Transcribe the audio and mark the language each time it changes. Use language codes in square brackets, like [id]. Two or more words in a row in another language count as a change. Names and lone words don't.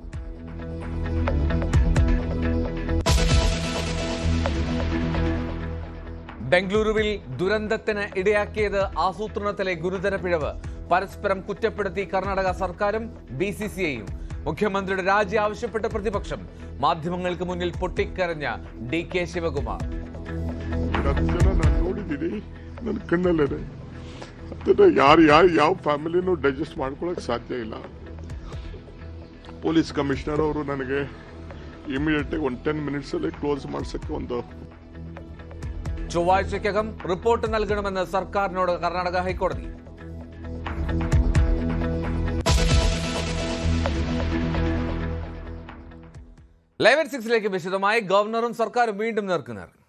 [ml] ബംഗളൂരുവിൽ ദുരന്തത്തിന് ഇടയാക്കിയത് ആസൂത്രണത്തിലെ ഗുരുതര പിഴവ്. പരസ്പരം കുറ്റപ്പെടുത്തി കർണാടക സർക്കാരും BCCIയും. മുഖ്യമന്ത്രിയുടെ രാജി ആവശ്യപ്പെട്ട പ്രതിപക്ഷം. മാധ്യമങ്ങൾക്ക് മുന്നിൽ പൊട്ടിക്കരഞ്ഞ DK ശിവകുമാർ. [kn] ಯಾವ ಫ್ಯಾಮಿಲಿನೂ ಡೈಜೆಸ್ಟ್ ಮಾಡ್ಕೊಳ್ಳೋಕೆ ಸಾಧ್ಯ ಇಲ್ಲ. [en] police commissioner [kn] ಅವರು ನನಗೆ ಇಮಿಡಿಯೇಟ್ ಆಗಿ 10 ಮಿನಿಟ್ಸ್ ಅಲ್ಲಿ ಕ್ಲೋಸ್ ಮಾಡ್ಸಕ್ಕೆ ಒಂದು [ml] ചൊവ്വാഴ്ചയ്ക്കകം റിപ്പോർട്ട് നൽകണമെന്ന് സർക്കാരിനോട് കർണാടക ഹൈക്കോടതി. ലൈവ് അറ്റ് 6ലേക്ക് വിശദമായി. ഗവർണറും സർക്കാരും വീണ്ടും നേർക്കുനേർ.